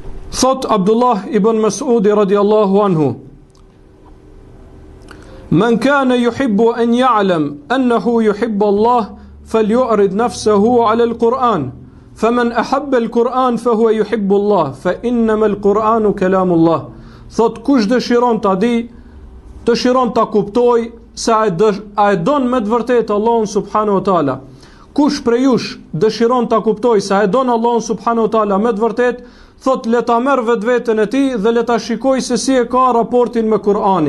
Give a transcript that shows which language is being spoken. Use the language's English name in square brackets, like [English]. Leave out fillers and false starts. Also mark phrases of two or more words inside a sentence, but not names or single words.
[Arabic] Thot Abdullah ibn Mas'udi رضي الله عنه: من كان يحب أن يعلم أنه يحب الله فليعرض نفسه على القرآن فمن أحب القرآن فهو يحب الله فإنما القرآن كلام الله. [Albanian] Thot kush dëshiron ta di, dëshiron ta kuptoj se a e don me të vërtetë Allahun [Arabic] سبحانه وتعالى. [Albanian] Kush prej jush dëshiron ta kuptoj se a e don Allahun [Arabic] سبحانه وتعالى [Albanian] me të vërtetë, thot le ta merr vetveten e tij dhe le ta shikoj se si e ka raportin me Kur'anin.